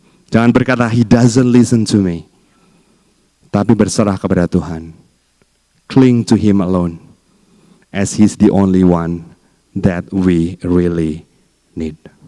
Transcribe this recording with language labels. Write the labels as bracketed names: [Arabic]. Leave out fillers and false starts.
[Indonesian] Jangan berkata, [English] He doesn't listen to me. [Indonesian] Tapi berserah kepada Tuhan. [English] Cling to Him alone, as He's the only one that we really need.